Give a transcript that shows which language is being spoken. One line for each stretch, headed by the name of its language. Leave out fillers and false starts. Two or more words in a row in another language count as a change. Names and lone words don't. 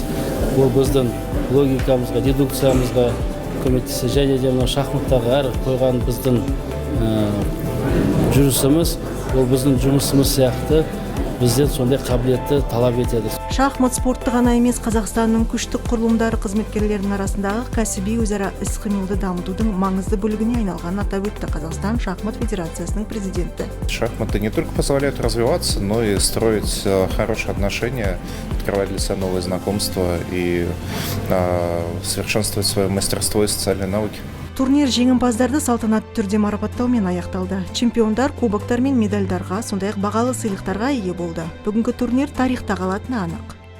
Kazakh: Бұл біздің логикамызға, дедукциямызға көмектеседі, және де шахматтағы әр қойған біздің жүрісіміз, ол біздің жұмысымыз сияқты бізден сондай қабілетті талап етеді. Шахмат спорты ғана емес, Қазақстанның күштік құрылымдары қызметкерлерінің арасындағы кәсіби өзара іс-қимылды дамытудың маңызды бөлігіне айналғанын атап өтті Қазақстан шахмат федерациясының президенті.
Russian: Шахматы не только позволяют развиваться, но и строить хорошие отношения, открывать для себя новые знакомства и совершенствовать свое мастерство и социальные навыки.
Kazakh: Турнир жеңімпаздарды салтанатты түрде марапаттаумен аяқталды. Чемпиондар кубоктар мен медальдарға, сондай-ақ бағалы сыйлықтарға ие болды. Бүгінгі турнир тарихта қалатыны анық.